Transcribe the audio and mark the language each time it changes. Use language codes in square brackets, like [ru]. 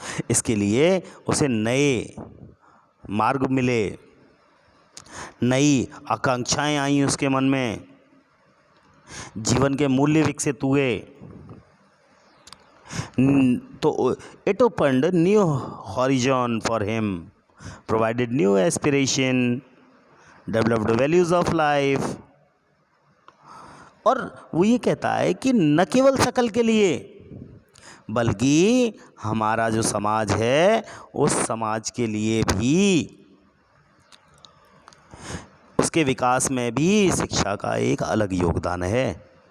[hi] इसके लिए उसे नए मार्ग मिले, नई आकांक्षाएं आई उसके मन में, जीवन के मूल्य विकसित हुए। [en] तो it opened new horizon for him, provided new aspiration, developed values of life। [hi] और वो ये कहता है कि न केवल सकल के लिए बल्कि हमारा जो समाज है उस समाज के लिए भी, उसके विकास में भी शिक्षा का एक अलग योगदान है।